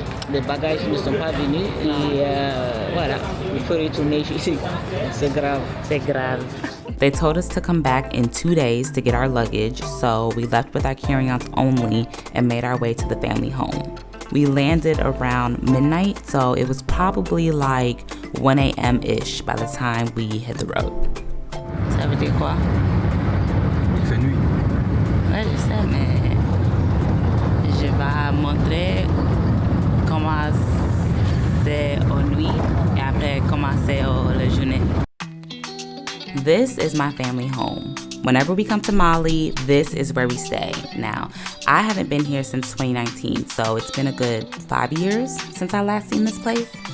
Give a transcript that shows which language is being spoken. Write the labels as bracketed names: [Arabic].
[French] Les bagages ne sont pas venus et voilà, il faut retourner ici. C'est grave. [English] They told us to come back in 2 days to get our luggage, so we left with our carry-ons only and made our way to the family home. We landed around midnight, so it was probably like 1 a.m.-ish by the time we hit the road. [French] Ça veut dire quoi? Il fait nuit. Ouais, je sais, mais je vais montrer comment c'est aux nuit et après comment c'est la journée. [English] This is my family home. Whenever we come to Mali, this is where we stay. Now, I haven't been here since 2019, so it's been a good 5 years since I last seen this place.